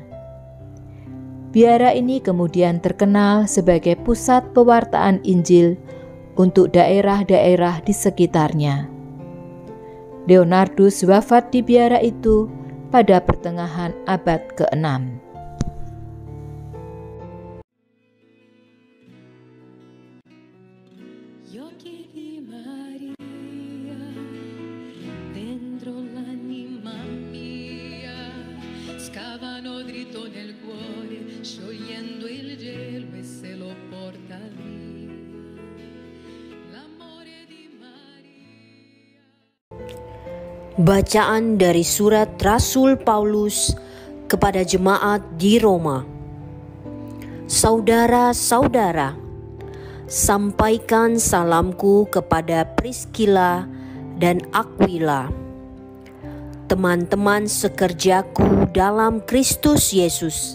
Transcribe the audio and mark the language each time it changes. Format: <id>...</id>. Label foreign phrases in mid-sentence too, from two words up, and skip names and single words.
<id>Biara ini kemudian terkenal sebagai pusat pewartaan Injil untuk daerah-daerah di sekitarnya. Leonardus wafat di biara itu pada pertengahan abad ke-6.</id> <it>Scavano dritto nel cuore, sciogliendo il gelo e se lo porta via. L'amore di Maria.</it> <id>Bacaan dari surat Rasul Paulus kepada jemaat di Roma. Saudara-saudara, sampaikan salamku kepada Priscilla dan Aquila, teman-teman sekerjaku dalam Kristus Yesus.</id>